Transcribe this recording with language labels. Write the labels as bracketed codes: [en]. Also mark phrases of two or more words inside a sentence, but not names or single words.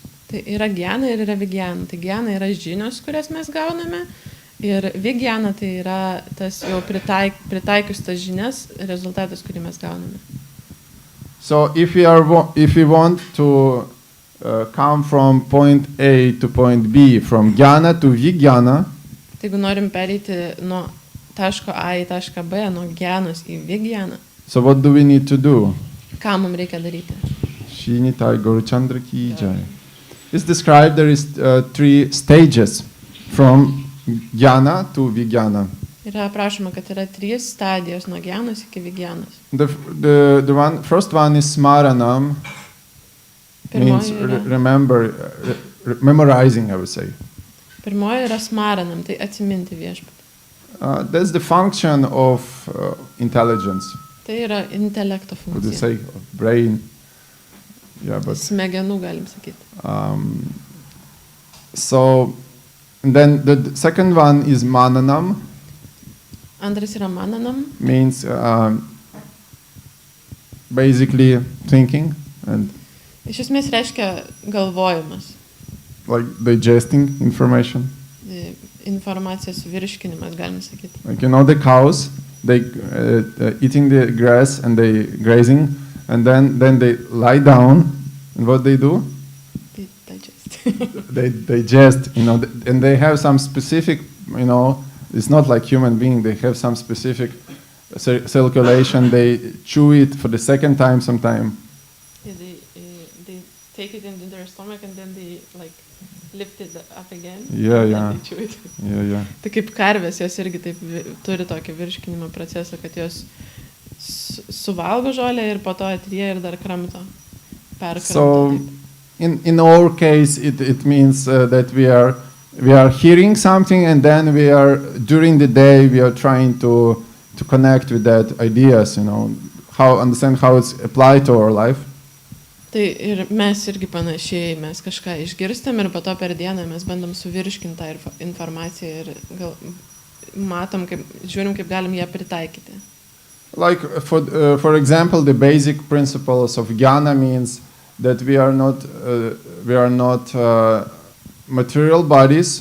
[lt] Tai yra jnana ir yra vijnana. Tai jnana yra žinios, kurias mes gauname, ir vijnana tai yra tas jau pritaikius tas žinias rezultatas, kurį mes gauname. [en] So if we want to come from point A to point B, from jnana to vijnana, [lt] tai jeigu norim pereiti nuo taško A į tašką B, nuo jnanos į vijnaną, [en] so what do we need to do? [lt] Ką mums reikia daryti? [hi] Shinitai Gaurachandra ki jai. [en] It's described there is 3 stages from jnana to vijnana. [lt] Yra aprašoma, kad yra 3 stadijos nuo jnanos iki vijnanos. [en] The first one is smaranam, means memorizing, I would say. [lt] Pirmoji yra smaranam, tai atsiminti viešpatį. [en] That's the function of intelligence. [lt] Tai yra intelekto funkcija. [en] Would you say of brain? Yeah, but [lt] smegenų galim sakyti. [en] So then the second one is mananam. [lt] Antras yra mananam. [en] Means basically thinking and [lt] Iš esmės reiškia galvojimas. [en] Like digesting information. [lt] Informacijos virškinimas, galim sakyti. [en] Like the cows, they eating the grass and they grazing, and then they lie down And what they do? They digest. They digest, and they have some specific, it's not like human being. They have some specific circulation. They chew it for the second time sometime. Yeah, they take it into their stomach and then they like lift it up again. Yeah, and yeah. Then they chew it. Yeah. [lt] Tai kaip karvės, jos irgi taip turi tokį virškinimo procesą, kad jos suvalgo žolę ir po to atryja ir dar kramto. [en] So, in our case, it means that we are hearing something, and then during the day we are trying to connect with that ideas, understand how it's applied to our life. [lt] Tai ir mes irgi panašiai, mes kažką išgirstam ir po to per dieną mes bandom suvirškinti tą informaciją ir matom, žiūrim, kaip galim ją pritaikyti. [en] Like for example, the basic principles of jnana means that we are not material bodies.